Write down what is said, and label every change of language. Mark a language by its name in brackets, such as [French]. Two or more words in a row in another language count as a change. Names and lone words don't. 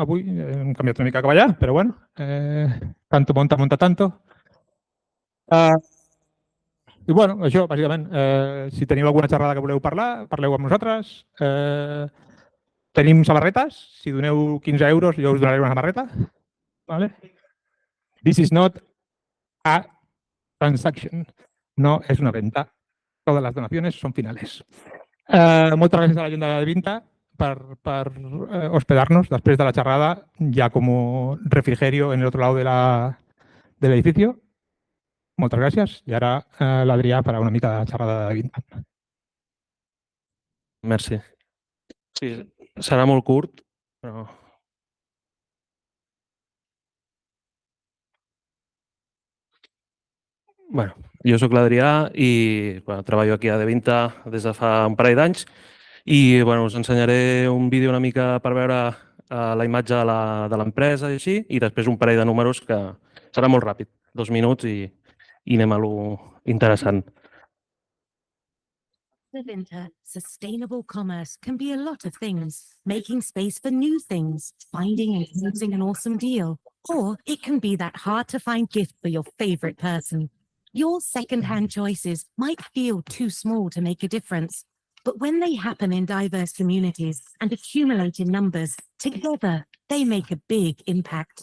[Catalan] Avui hem canviat una mica cap allà, però bueno, [Spanish] tanto monta tanto. [Catalan] I bueno, això, bàsicament, si teniu alguna xerrada que voleu parlar, parleu amb nosaltres. Tenim samarretes. Si doneu 15 euros, jo us donaré una samarreta. ¿Vale? [English] This is not a transaction. [Catalan] No és una venta. [Spanish] Todas las donaciones son finales. [Catalan] Moltes gràcies a la gent de Vinta per hospedarnos després de la xerrada, [Spanish] ya como refrigerio en el otro lado del edificio. [Catalan] Moltes gràcies. I ara l'Adrià farà una mica de xerrada de Vinta. Merci. Sí, serà molt curt, però... Bueno, jo sóc l'Adrià i treballo aquí a Devinta des de fa un parell d'anys i us ensenyaré un vídeo una mica per veure la imatge de l'empresa i així, i després un parell de números que serà molt ràpid, 2 minuts i anem a lo interessant. [English] Devinta, sustainable commerce can be a lot of things. Making space for new things, finding and using an awesome deal, or it can be that hard-to-find gift for your favorite person. Your second-hand choices might feel too small to make a difference, but when they happen in diverse communities and accumulate in numbers, together they make a big impact.